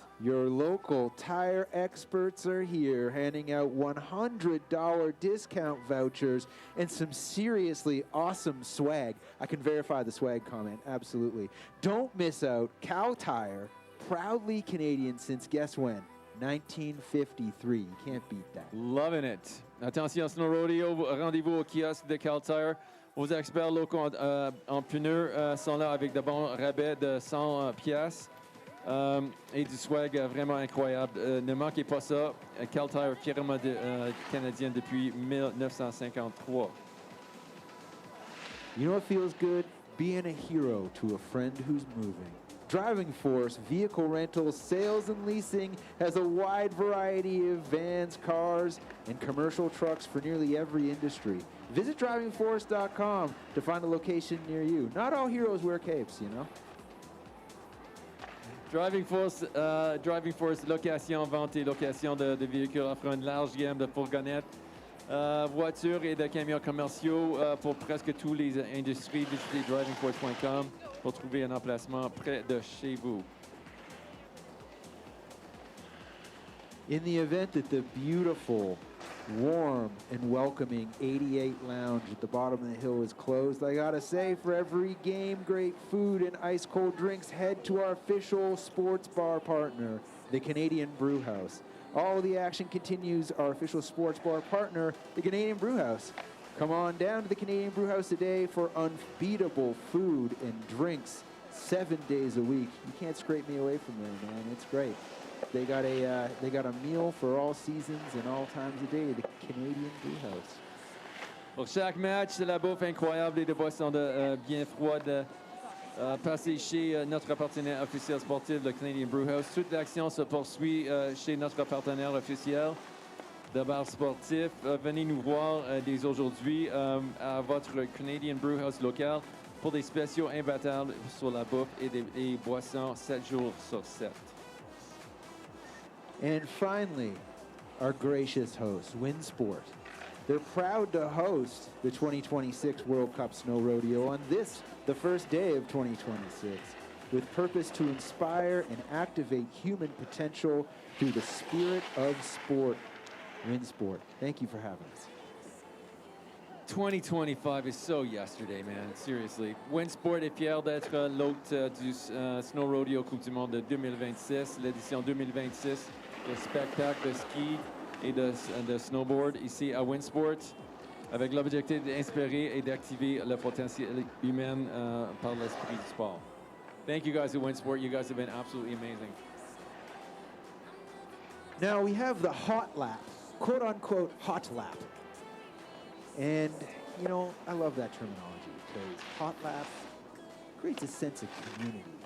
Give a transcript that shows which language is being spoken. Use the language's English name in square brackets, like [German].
[English] Your local tire experts are here, handing out $100 discount vouchers and some seriously awesome swag. I can verify the swag comment, absolutely. Don't miss out. Cal Tire, proudly Canadian since guess when? 1953. You can't beat that. Loving it. [French] Attention, Snow Rodeo, rendez-vous au kiosque de Cal Tire. Vos experts locaux en pneus sont là avec de bons rabais de 100 piastres. Et du swag vraiment incroyable. Ne manquez pas ça. Cal Tire, fièrement canadien depuis 1953. [English] You know what feels good? Being a hero to a friend who's moving. Driving Force Vehicle Rentals, Sales and Leasing has a wide variety of vans, cars, and commercial trucks for nearly every industry. Visit drivingforce.com to find a location near you. Not all heroes wear capes, you know. [French] Driving Force, location, vente et location de véhicules offrant une large gamme de fourgonnettes, voitures et de camions commerciaux pour presque toutes les industries. Visitez drivingforce.com pour trouver un emplacement près de chez vous. [English] In the event that the beautiful, warm, and welcoming 88 Lounge at the bottom of the hill is closed, I gotta say, for every game, great food and ice-cold drinks, head to our official sports bar partner, the Canadian Brew House. All the action continues, our official sports bar partner, the Canadian Brew House. Come on down to the Canadian Brew House today for unbeatable food and drinks 7 days a week. You can't scrape me away from there, man. It's great. They got a meal for all seasons and all times of day, the Canadian Brew House. [French] Pour chaque match, c'est la bouffe incroyable et des boissons bien froides. Passez chez notre partenaire officiel sportif, le Canadian Brew House. Toute l'action se poursuit chez notre partenaire officiel de bar sportif. Venez nous voir dès aujourd'hui à votre Canadian Brew House local pour des spéciaux imbattables sur la bouffe et des boissons 7 jours sur 7. [English] And finally, our gracious host, Winsport. They're proud to host the 2026 World Cup Snow Rodeo on this, the first day of 2026, with purpose to inspire and activate human potential through the spirit of sport. Winsport, thank you for having us. 2025 is so yesterday, man. Seriously. [French] Winsport est fier d'être l'hôte du Snow Rodeo Coupe du Monde de 2026, l'édition 2026, le spectacle de ski et de snowboard ici à Winsport, avec l'objectif d'inspirer et d'activer le potentiel humain par l'esprit du sport. [English] Thank you guys at Winsport. You guys have been absolutely amazing. Now we have the hot lap, quote unquote hot lap. And, you know, I love that terminology because hot lap creates a sense of community.